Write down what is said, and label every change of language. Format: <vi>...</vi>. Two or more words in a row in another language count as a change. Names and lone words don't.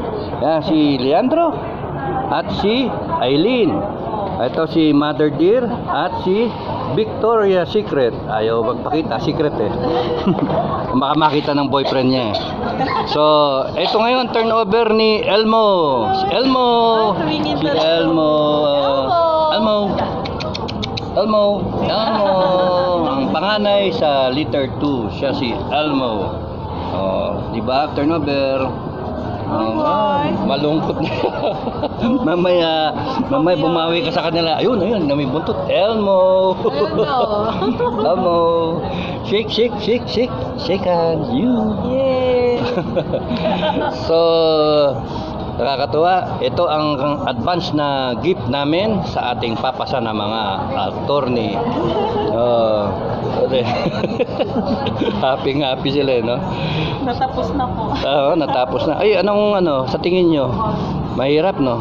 <tl>Yan, si Leandro at si Aileen. Ito si Mother Dear at si Victoria Secret. Ayaw magpakita, secret eh. Baka makita ng boyfriend niya eh. So, ito ngayon turnover ni Elmo. Elmo. Si Elmo. Elmo. Elmo. Elmo. Ang panganay sa letter 2, siya si Elmo. Oh, di ba? Turnover. Malungkot na. mamaya bumawi ka sa kanila. Ayun, may buntot. Elmo. Elmo.</tl> <en>Shake hands. You. Yeah. So,</en> <tl>nakakatuwa. Ito ang advance na gift namin sa ating papasa na mga attorney. Happy sila, no? Natapos na po. Oo, natapos na. Ay, anong sa tingin nyo? Mahirap, no?</tl>